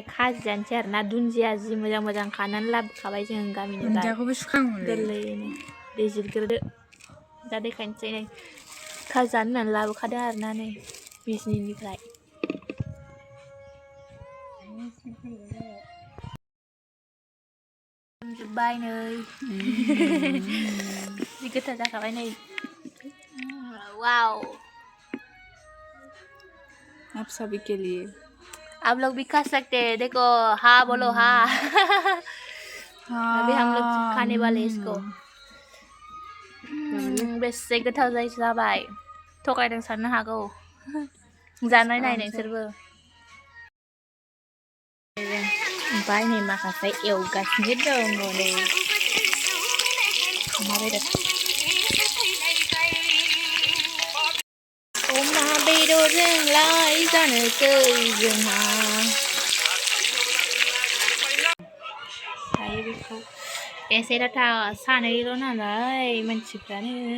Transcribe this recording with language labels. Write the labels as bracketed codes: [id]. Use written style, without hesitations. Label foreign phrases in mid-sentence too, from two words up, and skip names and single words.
[brx] खाजि जानोसै आरो ना दुन्दिया जि मोजां खानानै लाबोखाबाय जों गामिनिफ्राय गोरलैयैनो दै जिरग्रोदो दा देखायनोसै नै खाजि जानो होननानै लाबोखादों आरो ना नै बिजनिनिफ्राय जोब्बाय नै जि गोथाव जाखाबाय नै वाव [hi] आप सभी के लिए आप लोग भी खा सकते हैं देखो हाँ बोलो हाँ अभी हम लोग खाने वाले इसको [brx] बेसे गोथाव जाबाय थगायदों साननो हागौ जानाय नाय नोंसोरबो ओमफ्राय नै माखासे एवगासिनो दङ नै अमा बेदर अमा बेदरजोंलाय जानोसै जोंहा दायो बेखौ एसेल'था सानैल' नालाय मानसिफ्रानो